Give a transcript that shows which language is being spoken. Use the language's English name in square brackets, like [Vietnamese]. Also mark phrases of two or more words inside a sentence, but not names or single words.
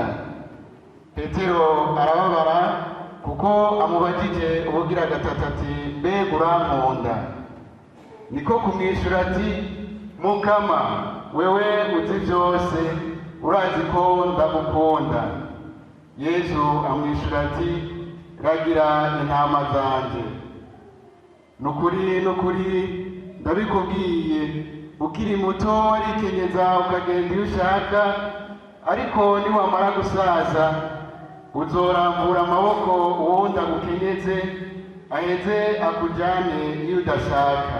[Rundi] Petero arababara kuko amubajije ubugira gatatu ati, mbega urankunda? Niko kumwishyura ati, Mukama, wewe uzi byose, urazi ko ndagukunda. Yesu amwishyura ati, ragira intama zanje. Nukuri nukuri ndabikubwiye, ukiri muto warikenyeza ukagenda iyo ushaka, ariko niwamara gusaza uzorambura amaboko uwundi agukenyeze aheze akujyane iyo udashaka.